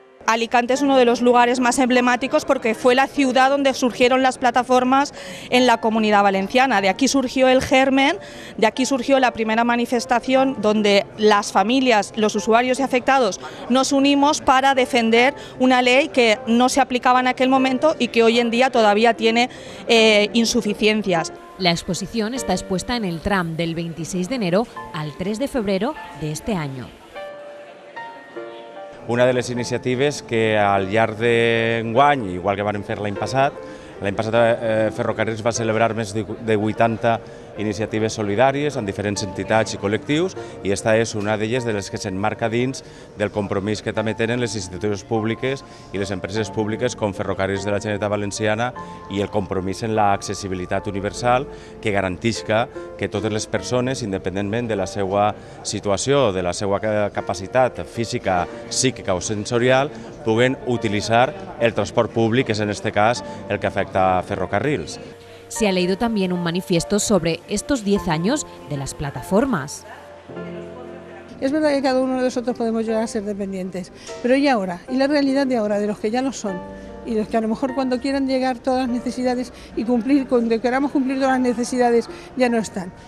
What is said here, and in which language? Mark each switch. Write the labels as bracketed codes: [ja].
[es] Alicante es uno de los lugares más emblemáticos porque fue la ciudad donde surgieron las plataformas en la Comunidad Valenciana. De aquí surgió el germen, de aquí surgió la primera manifestación donde las familias, los usuarios y afectados nos unimos para defender una ley que no se aplicaba en aquel momento y que hoy en día todavía tiene insuficiencias. La exposición está expuesta en el tram del 26 de enero al 3 de febrero de este año. [ca] Una de les iniciatives que al llarg d'enguany, igual que vam fer l'any passat Ferrocarrils va celebrar més de 80 iniciatives solidàries en diferents entitats i col·lectius i esta és una d'elles de les que s'enmarca dins del compromís que també tenen les institucions públiques i les empreses públiques com Ferrocarrils de la Generalitat Valenciana i el compromís en l'accessibilitat universal que garantisca que totes les persones, independentment de la seva situació, de la seva capacitat física, psíquica o sensorial, puguen utilitzar el transport públic, que és en este cas el que afecta a Ferrocarrils. [es] Se ha leído también un manifiesto sobre estos 10 años de las plataformas. Es verdad que cada uno de nosotros podemos llegar a ser dependientes, pero ¿y ahora? ¿Y la realidad de ahora, de los que ya lo son? Y los que a lo mejor cuando quieran llegar todas las necesidades y cuando queramos cumplir todas las necesidades ya no están.